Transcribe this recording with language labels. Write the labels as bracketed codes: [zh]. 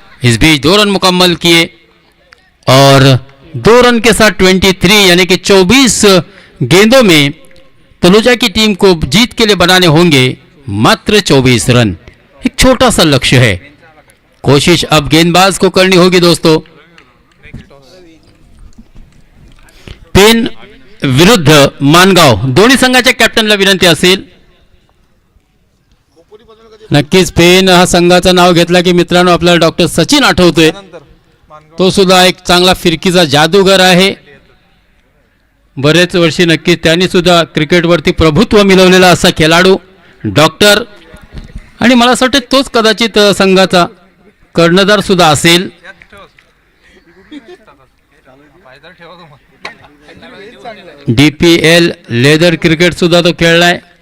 [hi] इस बीच 2 रन मुकम्मल किए और 2 रन के साथ 23 यानी कि 24 गेंदों में तनुजा की टीम को जीत के लिए बनाने होंगे मात्र 24 रन। एक छोटा सा लक्ष्य है, कोशिश अब गेंदबाज को करनी होगी दोस्तों। [mr] पेन विरुद्ध मानगाव दोन्ही संघाच्या कॅप्टनला विनंती असेल। नक्कीच पेन हा संघाचं नाव घेतला की मित्रांनो आपल्याला डॉक्टर सचिन आठवतोय, तो सुद्धा एक चांगला फिरकीचा जादूगर आहे। बरेच वर्षी नक्कीच त्यांनी सुद्धा क्रिकेटवरती प्रभुत्व मिळवलेला असा खेळाडू डॉक्टर, आणि मला असं वाटतं तोच कदाचित संघाचा कर्णधार सुद्धा असेल। DPL लेदर क्रिकेट सुद्धा तो खेळलाय।